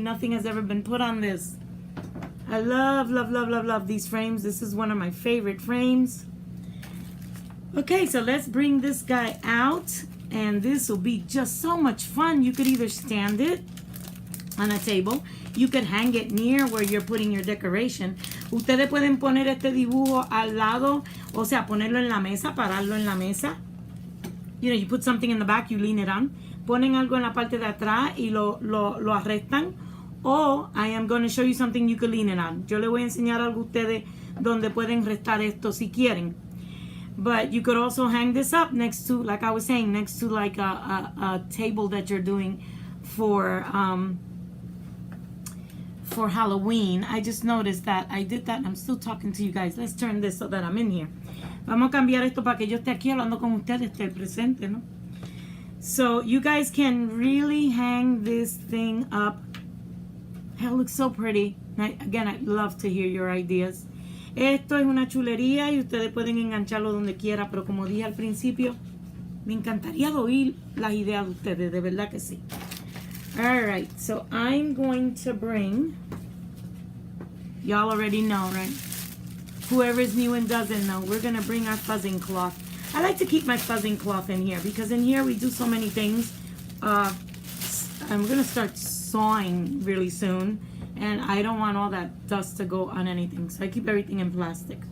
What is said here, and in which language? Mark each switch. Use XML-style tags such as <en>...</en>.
<en>Nothing has ever been put on this. I love, love, love, love, love these frames. This is one of my favorite frames. Okay, so let's bring this guy out. And this will be just so much fun. You could either stand it on a table. You could hang it near where you're putting your decoration.</en> <es>Ustedes pueden poner este dibujo al lado. O sea, ponerlo en la mesa, pararlo en la mesa.</es> <en>You know, you put something in the back, you lean it on.</en> <es>Ponen algo en la parte de atrás y lo arrestan.</es> <en>O I am going to show you something you can lean it on.</en> <es>Yo le voy a enseñar algo a ustedes donde pueden restar esto si quieren.</es> <en>But you could also hang this up next to, like I was saying, next to like a table that you're doing for Halloween. I just noticed that I did that. I'm still talking to you guys. Let's turn this so that I'm in here.</en> <es>Vamos a cambiar esto para que yo esté aquí hablando con ustedes, esté presente, ¿no?</es> <en>So you guys can really hang this thing up. It looks so pretty. Again, I'd love to hear your ideas.</en> <es>Esto es una chulería y ustedes pueden engancharlo donde quiera, pero como dije al principio, me encantaría oír las ideas de ustedes, de verdad que sí.</es> <en>Alright, so I'm going to bring, y'all already know, right? Whoever is new and doesn't know, we're going to bring our fuzzing cloth. I like to keep my fuzzing cloth in here because in here we do so many things. I'm going to start sawing really soon, and I don't want all that dust to go on anything, so I keep everything in plastic.</en>